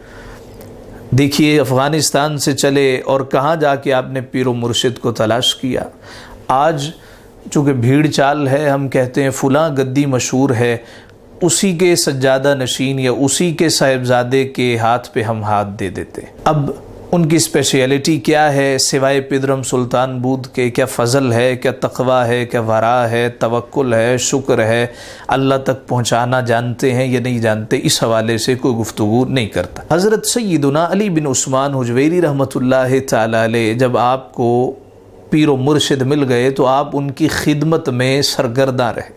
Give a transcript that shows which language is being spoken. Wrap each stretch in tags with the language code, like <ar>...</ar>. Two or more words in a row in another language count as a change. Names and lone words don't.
<ur>دیکھیے افغانستان سے چلے اور کہاں جا کے آپ نے پیر و مرشد کو تلاش کیا۔ آج چونکہ بھیڑ چال ہے، ہم کہتے ہیں فلاں گدی مشہور ہے، اسی کے سجادہ نشین یا اسی کے صاحبزادے کے ہاتھ پہ ہم ہاتھ دے دیتے۔ اب ان کی اسپیشیلٹی کیا ہے سوائے</ur> <fa>پدرم سلطان بود</fa> <ur>کے؟ کیا فضل ہے، کیا تقوی ہے، کیا ورع ہے، توکل ہے، شکر ہے، اللہ تک پہنچانا جانتے ہیں یا نہیں جانتے؟ اس حوالے سے کوئی گفتگو نہیں کرتا۔ حضرت سیدنا علی بن عثمان حجویری</ur> <ar>رحمۃ اللہ تعالی علیہ</ar> <ur>جب آپ کو پیر و مرشد مل گئے تو آپ ان کی خدمت میں سرگرداں رہے۔</ur>